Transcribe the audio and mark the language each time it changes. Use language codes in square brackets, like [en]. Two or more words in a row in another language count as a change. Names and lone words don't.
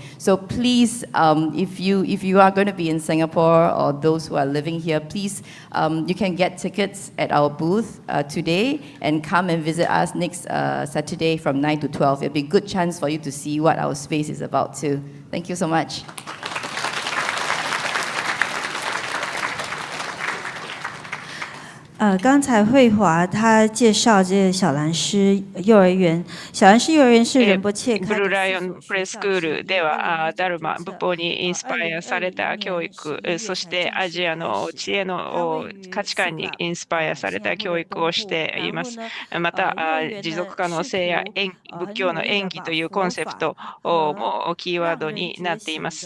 [en] So please, if you are going to be in Singapore or those who are living here, please, you can get tickets at our booth today and come and visit us next Saturday from 9 to 12. It'll be a good chance for you to see what our space is about too. Thank you so much. [zh] 刚才慧华她介绍这个小兰诗幼儿园，小兰诗幼儿园是仁波切 [ja] ブルーライオンプレスクールではダルマ仏法にインスパイアされた教育、そしてアジアの知恵の価値観にインスパイアされた教育をしています。また持続可能性や仏教の演技というコンセプトもキーワードになっています。